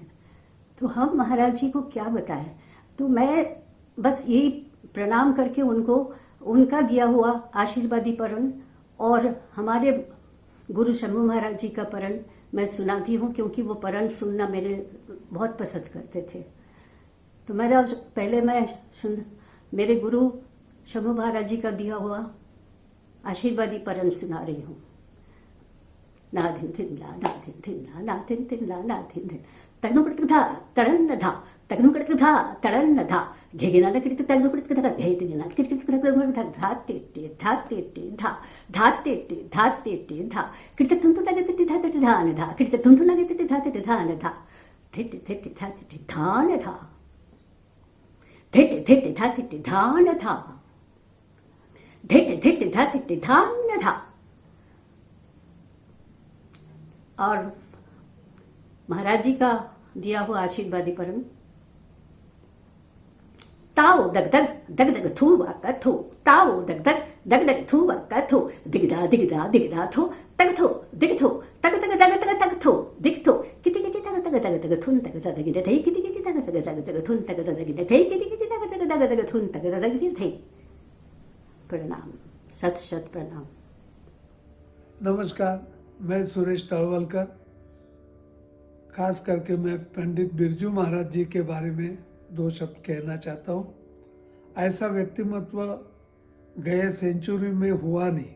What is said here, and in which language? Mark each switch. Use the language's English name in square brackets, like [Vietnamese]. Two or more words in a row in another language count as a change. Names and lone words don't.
[Hindi] तो हम महाराज जी को क्या बताएं। तो मैं बस यही प्रणाम करके उनको उनका दिया हुआ आशीर्वादी परण और हमारे गुरु शंभू महाराज जी का परण मैं सुनाती हूँ, क्योंकि वो परण सुनना मेरे बहुत पसंद करते थे। तो मेरा पहले मैं मेरे गुरु शंभू महाराज जी का दिया हुआ आशीर्वादी परण सुना रही हूँ। नाधिन थिन ला नाधिन थिन ला नाधिन थिन ला नाधिन थिन तगनु कड़क धा तड़न धा तगनु कड़क धा तड़न धा घेगेना ना किड़क तगनु कड़क धा घेगेना ना किड़क तगनु कड़क धा तेटे धा तेटे धा धा तेटे धा तेटे धा किड़क तुम तो लगे तेटे धा तेटे धा ने धा किड़क तुम तो लगे तेटे धा तेटे धा ने धा तेटे तेटे धा तेटे धा ने धा तेटे तेटे धा तेटे धा ने धा तेटे तेटे धा तेटे धा ने धा। और महाराज जी का दिया हुआ आशीर्वादी परम ताओ दग दग दग दग थू वाका थू ताओ दग दग दग दग थू वाका थू दिगदा दिगदा दिगदा थू तग थू दिग थू तग तग दग तग तग थू दिग थू किटी किटी तग तग तग तग थुन तग तग गिने थई किटी किटी तग तग तग तग थुन तग तग गिने थई किटी किटी तग तग तग तग थुन तग तग गिने थई। प्रणाम, सत सत प्रणाम। नमस्कार, मैं सुरेश तळवलकर। खास करके मैं पंडित बिरजू महाराज जी के बारे में 2 शब्द कहना चाहता हूँ। ऐसा व्यक्तिमत्व गए सेंचुरी में हुआ नहीं।